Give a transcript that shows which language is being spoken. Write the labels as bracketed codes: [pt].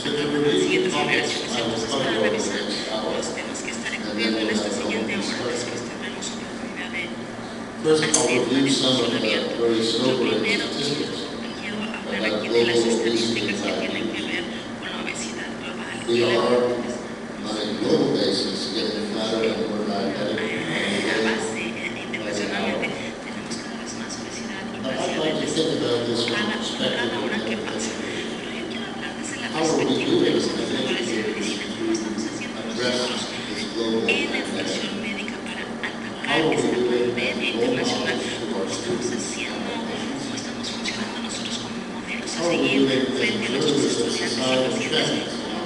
[es] Entonces, para revisar los temas que estaré cubriendo en esta siguiente hora, después tendremos oportunidad de hacer una discusión abierta. Lo primero, quiero hablar aquí de las estadísticas que tienen que ver con la obesidad global. [en] We are, on a global basis, getting fatter and more diabetic. [es] Internacionalmente tenemos cada vez más obesidad y [en] I'd like to think about this from the [es] cada hora que pasa. Pero yo quiero hablar desde la perspectiva de los profesores de medicina, cómo estamos haciendo nosotros en la educación médica para atacar esta pandemia internacional, cómo estamos haciendo, cómo estamos funcionando nosotros como modelos a seguir frente a nuestros estudiantes y pacientes.